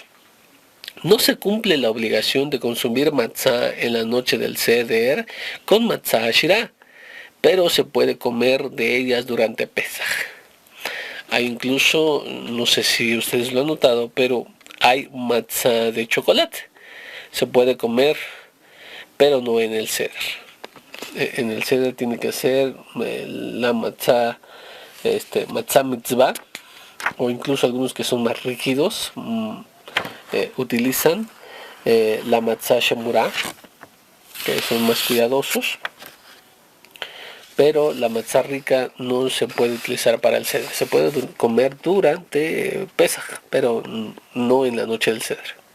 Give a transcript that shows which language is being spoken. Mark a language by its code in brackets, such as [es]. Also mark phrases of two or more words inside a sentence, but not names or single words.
[es] No se cumple la obligación de consumir matzah en la noche del Seder con [he] מצה עשירה, [es] pero se puede comer de ellas durante Pesaj. Hay incluso, no sé si ustedes lo han notado, pero hay matzah de chocolate. Se puede comer, pero no en el Seder. En el Seder tiene que ser la matzah, [he] מצה מצוה, [es] o incluso algunos que son más rígidos, utilizan la [he] מצה שמורה, [es] que son más cuidadosos, pero la matzah rica no se puede utilizar para el Seder. Se puede comer durante Pesaj, pero no en la noche del Seder.